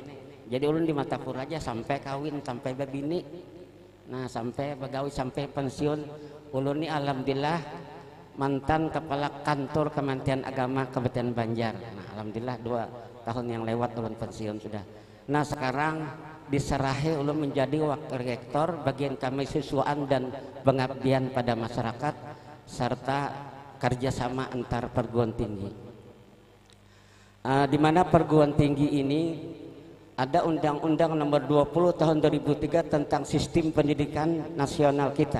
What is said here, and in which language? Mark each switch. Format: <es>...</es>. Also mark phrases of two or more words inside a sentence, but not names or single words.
<bjn>Jadi ulun di Martapura aja sampai kawin, sampai berbini, nah sampai begawi, sampai pensiun.</bjn> <id>Ulun ini alhamdulillah mantan kepala kantor Kementerian Agama Kabupaten Banjar. Nah alhamdulillah 2 tahun yang lewat ulun pensiun sudah. Nah sekarang diserahi ulun menjadi wakil rektor bagian kemahasiswaan dan pengabdian pada masyarakat serta kerjasama antar perguruan tinggi. Di mana perguruan tinggi ini ada Undang-Undang Nomor 20 Tahun 2003 tentang Sistem Pendidikan Nasional kita.</id>